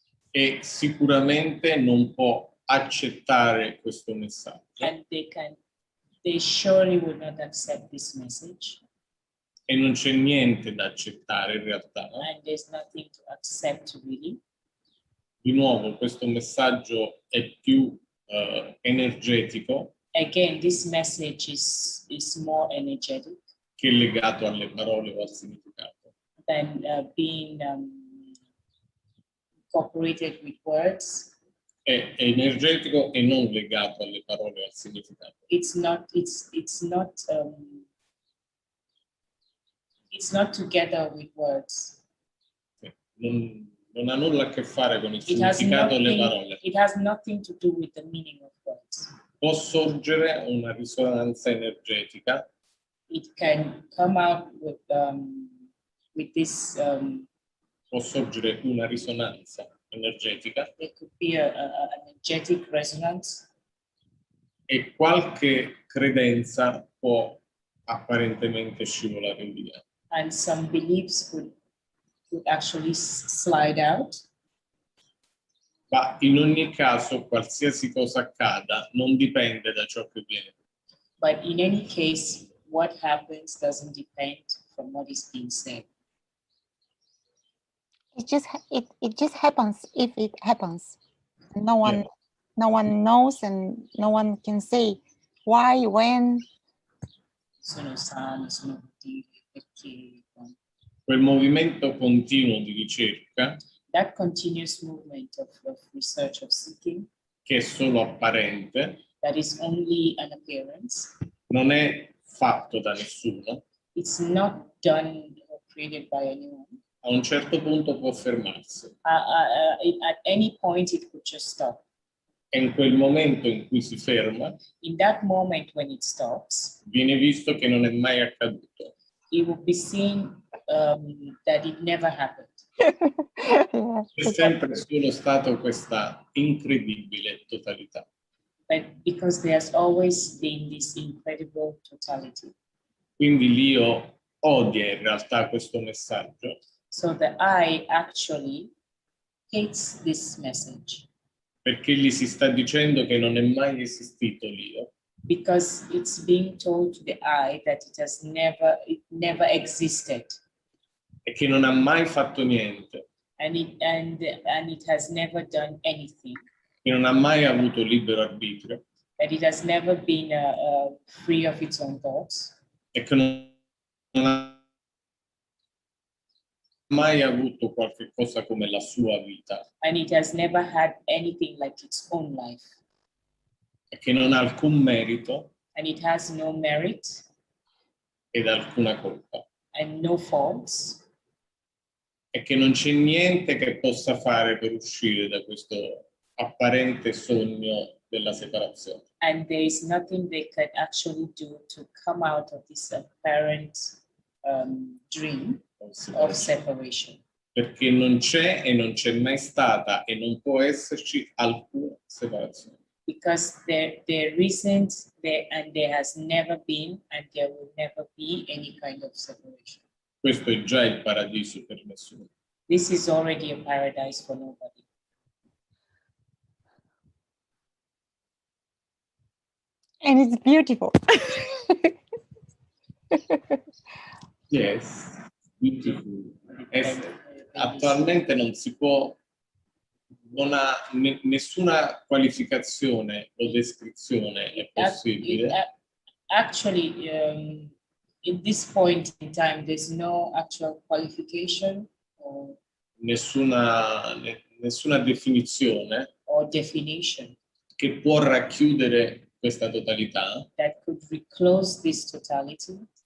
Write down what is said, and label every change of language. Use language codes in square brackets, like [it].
[it] E sicuramente non può accettare questo messaggio [en] And they surely will not accept this message. [it] e non c'è niente da accettare in realtà. [en] And there's nothing to accept really. [it] Di nuovo, questo messaggio è più energetico [en] Again, this message is more energetic [it] che legato alle parole o al significato. [en] than being incorporated with words. [it] È energetico e non legato alle parole o al significato. [en] It's not together with words. [it] Non ha nulla a che fare con il [en] It has [it] significato delle parole. [en] nothing to do with the meaning of words. [it] Può sorgere una risonanza energetica [en] It can come out with this. [it] può sorgere una risonanza energetica [en] There could be an energetic resonance, [it] e qualche credenza può apparentemente scivolare via. [en] and some beliefs could actually slide out. [it] Ma in ogni caso, qualsiasi cosa accada, non dipende da ciò che viene. [en] But in any case, what happens doesn't depend from what is being said. It just happens if it happens. No one Yeah. no one knows and no one can say why, when. [it] Sono sani, sono cattivi, perché. Quel movimento continuo di ricerca, [en] That continuous movement of research, of seeking, [it] che è solo apparente, [en] that is only an appearance. [it] non è fatto da nessuno, [en] It's not done or created by anyone. [it] a un certo punto può fermarsi. [en] At any point, it could just stop. [it] E in quel momento in cui si ferma, [en] In that moment when it stops, [it] viene visto che non è mai accaduto. [en] it will be seen that it never happened. Yeah, [it] È sempre solo stato questa incredibile totalità. [en] But because there's always been this incredible totality. [it] Quindi l'io odia in realtà questo messaggio. [en] So the I actually hates this message. [it] Perché gli si sta dicendo che non è mai esistito l'io. [en] Because it's being told to the I that it never existed. [it] E che non ha mai fatto niente. [en] And it has never done anything. [it] Che non ha mai avuto libero arbitrio. [en] That it has never been free of its own thoughts. [it] E che non ha mai avuto qualche cosa come la sua vita. [en] And it has never had anything like its own life. [it] E che non ha alcun merito. [en] And it has no merit. [it] Ed alcuna colpa. [en] And no faults. [it] E che non c'è niente che possa fare per uscire da questo apparente sogno della separazione. [en] And there is nothing they can actually do to come out of this apparent dream of separation. [it] Perché non c'è e non c'è mai stata e non può esserci alcuna separazione. [en] Because there isn't, and there has never been, and there will never be any kind of separation. [it] Questo è già il paradiso per nessuno. [en] This is already a paradise for nobody. And it's beautiful. Yes, beautiful. [it] Attualmente non si può, non ha nessuna qualificazione o descrizione è possibile. [en] Actually, in this point in time, there's no actual qualification or [it] nessuna definizione [en] or definition [it] che può racchiudere questa totalità, [en] that could reclose this totality.